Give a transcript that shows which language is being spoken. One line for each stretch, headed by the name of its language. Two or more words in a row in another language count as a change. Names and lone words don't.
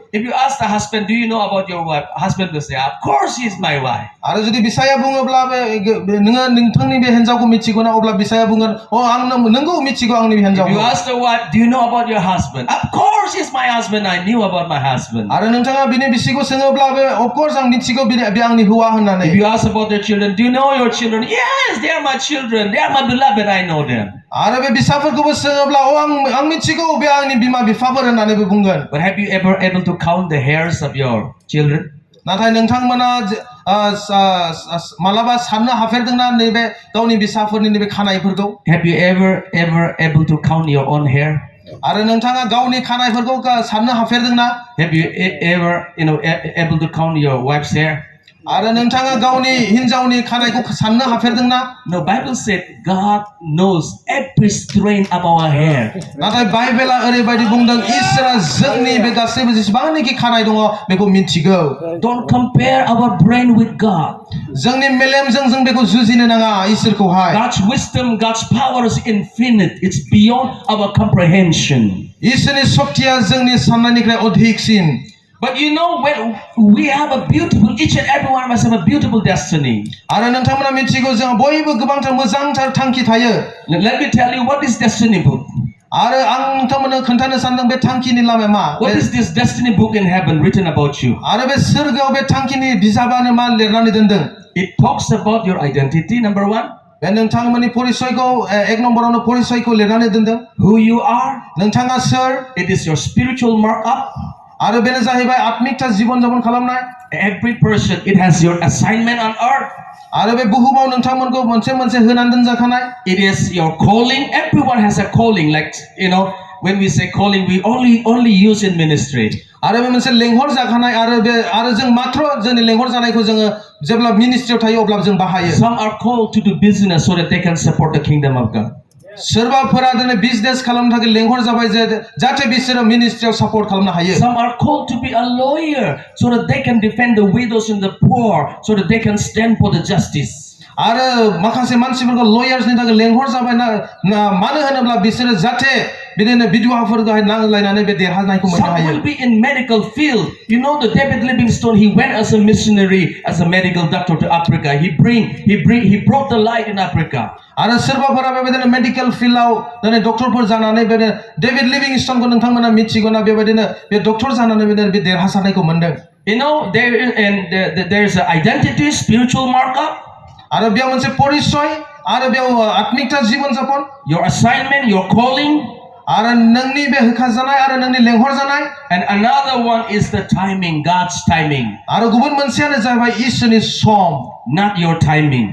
English: If you ask the husband, do you know about your wife? Husband will say, of course he is my wife.
Bodo: आरो जुदि बिसाया बुङोब्ला नोङो नोंथांनि बे हिन्जावखौ मिथिगौ ना अब्ला बिसाया बुंगोन आं नोंगौ मिथिगौ आंनि हिन्जावखौ.
English: If you ask the wife, do you know about your husband? Of course he is my husband. I knew about my husband.
Bodo: आरो नोंथाङा बिनि बिसिखौ सोङोब्लाबो
English: of course
Bodo: आं मिथिगौ बे आंनि हौवा होननानै.
English: If you ask about their children, do you know your children? Yes, they are my children. They are my beloved. I know them.
Bodo: आरो बे बिसाफोरखौबो सोङोब्ला आं मिथिगौ बे आंनि बिमा बिफाफोर होननानैबो बुंगोन.
English: But have you ever able to count the hairs of your children?
Bodo: नाथाय नोंथांमोना मालाबा साननो हाफेरदोंना नैबे गावनि बिसाफोरनि नैबे खानायफोरखौ?
English: Have you ever able to count your own hair?
Bodo: आरो नोंथाङा गावनि खानायफोरखौ साननो हाफेरदोंना?
English: Have you ever able to count your wife's hair?
Bodo: आरो नोंथाङा गावनि हिन्जावनि खानायखौ साननो हाफेरदोंना?
English: No, Bible said God knows every strain of our hair.
Bodo: नाथाय बाइबेला ओरैबायदि बुंदों इसोरा जोंनि बे गासैबो जेसेबांनाखि खानाय दङ बेखौ मिथिगौ।
English: Don't compare our brain with God.
Bodo: जोंनि मेलेमजों जों बेखौ जुजिनो नाङा इसोरखौहाय।
English: God's wisdom, God's power is infinite. It's beyond our comprehension.
Bodo: इसोरनि शक्तिया जोंनि साननायनिफ्राय अधिकसिन।
English: But you know, when we have a beautiful, each and every one of us have a beautiful destiny.
Bodo: आरो नोंथांमोना मिथिगौ जों बयबो गोबांथार मोजांथार थांखि थायो।
English: Let me tell you what is destiny book.
Bodo: आरो आं नोंथांमोननो खोन्थानो सानदों बे थांखिनि लामाया मा?
English: What is this destiny book in heaven written about you?
Bodo: आरो बे सोरगोआव बे थांखिनि बिजाबानो मा लिरनानै दोनदों?
English: It talks about your identity, number one.
Bodo: बे नोंथांमोननि परिचयखौ एक नम्बरावनो परिचयखौ लिरनानै दोनदों।
English: Who you are.
Bodo: नोंथाङा सोर?
English: It is your spiritual markup.
Bodo: आरो बेनो जाहैबाय आत्मिकता जीवन जापन खालामनाय।
English: Every person, it has your assignment on earth.
Bodo: आरो बे बुहुमाव नोंथांमोनखौ मोनसे मोनसे होनानै दोनजाखानाय।
English: It is your calling. Everyone has a calling. Like, you know, when we say calling, we only use in ministry.
Bodo: आरो बे मोनसे लेंहर जाखानाय आरो जों मात्र जोंनि लेंहर जानायखौ जोङो जेब्ला मिनिस्ट्रियाव थायो अब्ला जों बाहायो।
English: Some are called to do business so that they can support the kingdom of God.
Bodo: सोरबाफोरा दिनै बिजनेस खालामनो थाखाय लेंहर जाबाय जाहाथे बिसोरो मिनिस्ट्रियाव सापर्ट खालामनो हायो।
English: Some are called to be a lawyer so that they can defend the widows and the poor, so that they can stand for the justice.
Bodo: आरो माखासे मानसिफोरखौ लयार्सनि थाखाय लेंहर जाबाय मानो होनोब्ला बिसोरो जाहाथे बिदिनो बिधवाफोरखौहाय नांलायनानै बे देरहानायखौ मोननो
English: Some
Bodo: हायो।
English: will be in medical field. You know, the David Livingstone, he went as a missionary, as a medical doctor to Africa. He brought the light in Africa.
Bodo: आरो सोरबाफोरा बेबायदिनो मेडिकेल फिल्डआव दिनै डक्टरफोर जानानै बे डेभिड लिभिंस्टनखौ नोंथांमोना मिथिगौना बेबायदिनो बे डक्टर जानानै बे देरहासारनायखौ मोनदों।
English: You know, there's an identity, spiritual markup.
Bodo: आरो बेयाव मोनसे परिचय आरो बेयाव आत्मिकता जीवन जापन।
English: Your assignment, your calling.
Bodo: आरो नोंनि बे होखाजानाय आरो नोंनि लेंहर जानाय।
English: And another one is the timing, God's timing.
Bodo: आरो गुबुन मोनसेयानो जाबाय इसोरनि सम।
English: Not your timing.